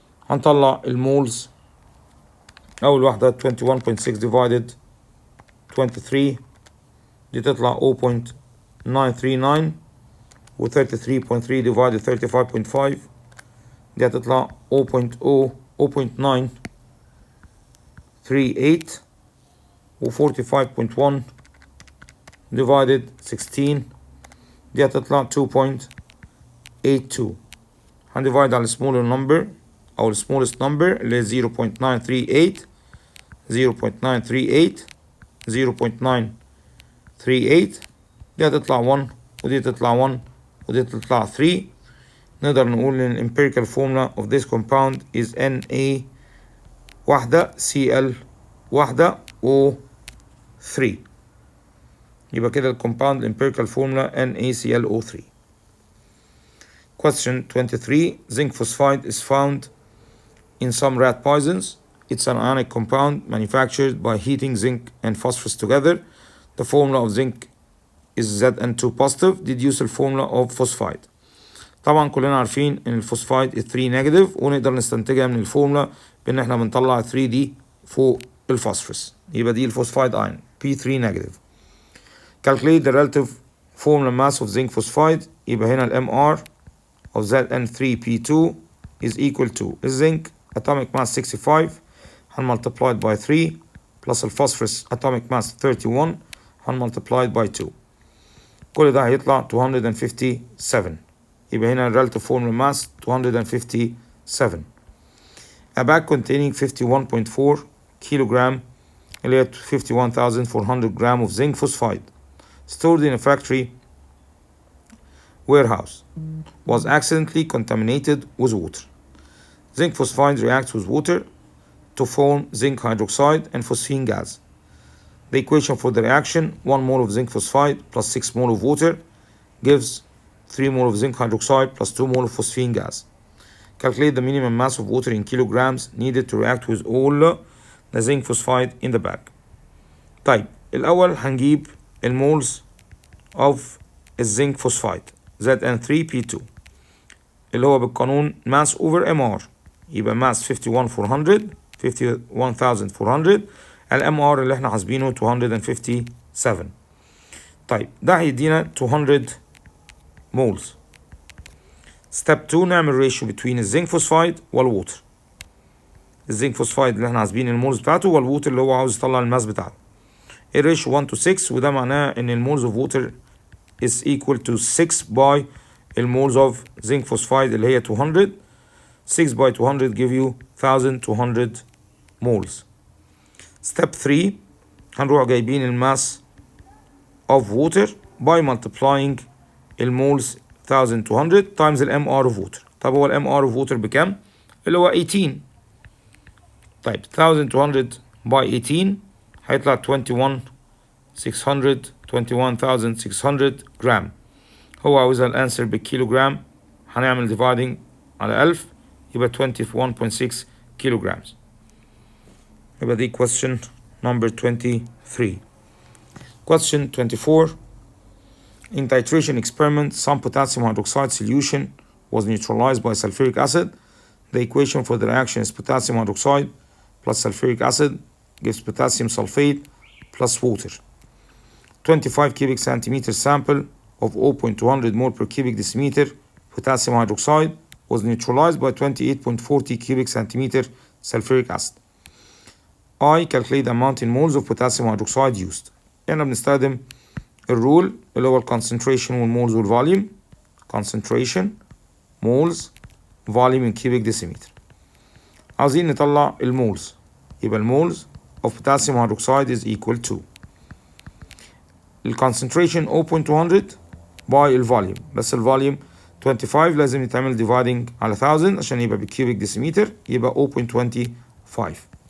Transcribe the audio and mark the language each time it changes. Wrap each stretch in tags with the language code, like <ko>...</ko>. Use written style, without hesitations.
<ar>هنطلع المولز أول واحدة 21.6 divided 23 دي تطلع 0.939 و 33.3 divided 35.5 دي هتطلع 0.938 و 45.1 divided 16 دي هتطلع 2.82. هنديفايد على</ar> <en>smaller number</en> <ar>أو ال smallest number اللي هي 0.938 دي هتطلع 1 ودي تطلع 1 ودي تطلع 3. نقدر نقول إن</ar> <en>empirical formula of this compound is Na واحدة Cl واحدة O3.</en> <ar>يبقى كده الكومباوند</ar> <en>empirical formula NaClO3. Question 23 zinc phosphide is found in some rat poisons. It's an ionic compound manufactured by heating zinc and phosphorus together. The formula of zinc is Zn2 positive. Deduce the formula of phosphide.</en> <ar>طبعا كلنا عارفين ان الفوسفايد 3 نيجاتيف، ونقدر نستنتجها من الفورمولا بان احنا بنطلع 3 دي فوق الفوسفورس، يبقى دي الفوسفايد ايون P3 نيجاتيف.</ar> <en>calculate the relative formula mass of zinc phosphide.</en> <ar>يبقى هنا ال</ar> <en>MR of Zn3P2 is equal to الزنك atomic mass 65 multiplied by 3 plus الفوسفورس atomic mass 31 multiplied by 2.</en> <ar>كل ده هيطلع 257. يبقى هنا</ar> <en>relative formula mass 257. A bag containing 51.4 kilogram</en> <ar>اللي هي</ar> <en>51,400 gram of zinc phosphide stored in a factory warehouse was accidentally contaminated with water. Zinc phosphide reacts with water to form zinc hydroxide and phosphine gas. The equation for the reaction, 1 mole of zinc phosphide plus 6 mole of water gives 3 mole of zinc hydroxide plus 2 mole of phosphine gas. Calculate the minimum mass of water in kilograms needed to react with all the zinc phosphide in the bag.</en> <ar>طيب الأول هنجيب المولز of الزنك فوسفايد Zn3P2 اللي هو بالقانون</ar> <en>mass over MR،</en> <ar>يبقى mass 51,400 الMR اللي احنا حاسبينه 257. طيب ده هيدينا 200 مولز. ستيب 2 نعمل ريشيو بين الزنك فوسفايد والووتر. الزنك فوسفايد اللي احنا حاسبين المولز بتاعته والووتر اللي هو عاوز يطلع الماس بتاعته. الريشيو 1 to 6 وده معناه ان المولز اوف ووتر</ar> <en>is equal to</en> <ar>6 by المولز اوف زنك فوسفايد اللي هي 200.</ar> <en>6 by 200 give you 1200 moles. Step 3</en> <ar>هنروح جايبين الماس</ar> <en>of water by multiplying المولز 1200 times الام R of water.</en> <ar>طب هو الام ار of water بكام؟ اللي هو 18. طيب 1200 by 18 هيطلع 21,600 جرام. هو عاوزها الانسر بالكيلوغرام، هنعمل dividing على 1000 يبقى 21.6 kilograms. يبقى دي</ar> <en>question number 23. Question 24. In titration experiment, some potassium hydroxide solution was neutralized by sulfuric acid. The equation for the reaction is potassium hydroxide plus sulfuric acid gives potassium sulfate plus water. 25 cubic centimeter sample of 0.200 mole per cubic decimeter potassium hydroxide was neutralized by 28.40 cubic centimeter sulfuric acid. I calculate the amount in moles of potassium hydroxide used.</en> <ar>هنا بنستخدم الرول اللي هو concentration والمولز والفوليوم.</ar> <en>concentration moles volume in cubic decimeter.</en> <ar>عاوزين نطلع المولز، يبقى المولز of potassium hydroxide</ar> <en>is equal to</en> <ar>concentration 0.200 by الفوليوم، بس الفوليوم 25 لازم يتعمل dividing على 1000 عشان يبقى بالكيوبيك ديسيمتر، يبقى 0.25.</ar>